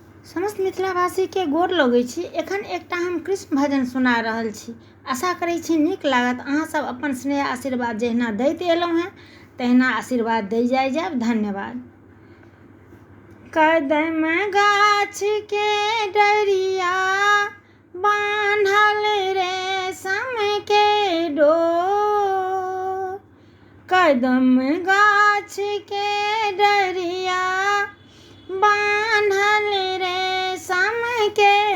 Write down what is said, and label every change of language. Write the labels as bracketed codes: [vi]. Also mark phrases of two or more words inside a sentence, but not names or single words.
[mai] समस्त मिथिलावासी के गोर लगै छी। एखन एकटा हम कृष्ण भजन सुना रहल छी। आशा करै छी नीक लागत। अहाँ सब अपन स्नेह आशीर्वाद जहिना दैत एलहुँ हैं तहिना आशीर्वाद दै जायब। धन्यवाद। कदम गाछ के डरिया बान्हल रेशम के डोर, कदम गाछ के डरिया बान्हल रेशम के